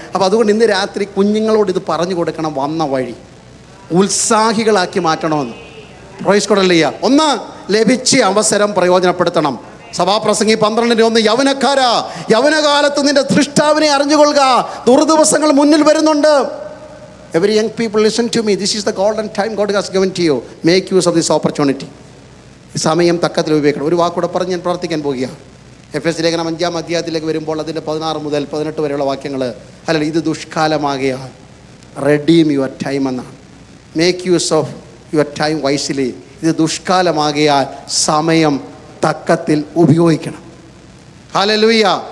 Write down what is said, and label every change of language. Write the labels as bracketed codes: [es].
[ml] അപ്പോൾ അതുകൊണ്ട് ഇന്ന് രാത്രി കുഞ്ഞുങ്ങളോട് ഇത് പറഞ്ഞു കൊടുക്കണം. വന്ന വഴി ഉത്സാഹികളാക്കി മാറ്റണമെന്ന്. Praise God. ഹല്ലേലൂയ. ഒന്ന്, ലഭിച്ച അവസരം പ്രയോജനപ്പെടുത്തണം. സഭാപ്രസംഗി 12:1 യൗവനക്കാരാ, യൗവനകാലത്ത് നിന്റെ സൃഷ്ടാവിനെ അറിഞ്ഞുകൊള്ളുക, ദുർദിവസങ്ങൾ മുന്നിൽ വരുന്നുണ്ട്. [en] Every young people listen to me. This is the golden time God has given to you. Make use of this opportunity. [ml] സമയം തക്കത്തിൽ ഉപയോഗിക്കണം. ഒരു വാക്കൂടെ പറഞ്ഞ് ഞാൻ പ്രാർത്ഥിക്കാൻ പോകുകയാണ്. എഫെസ്യ ലേഖനം 5-ാം അധ്യായത്തിലേക്ക് വരുമ്പോൾ അതിൻ്റെ 16 മുതൽ 18 വരെയുള്ള വാക്യങ്ങൾ. അല്ലെങ്കിൽ ഇത് ദുഷ്കാലമാകയാൽ [en] redeem your time [ml] എന്നാണ്. [en] Make use of your time wisely. [ml] ഇത് ദുഷ്കാലമാകയാൽ സമയം തക്കത്തിൽ ഉപയോഗിക്കണം. ഹല്ലേലൂയ.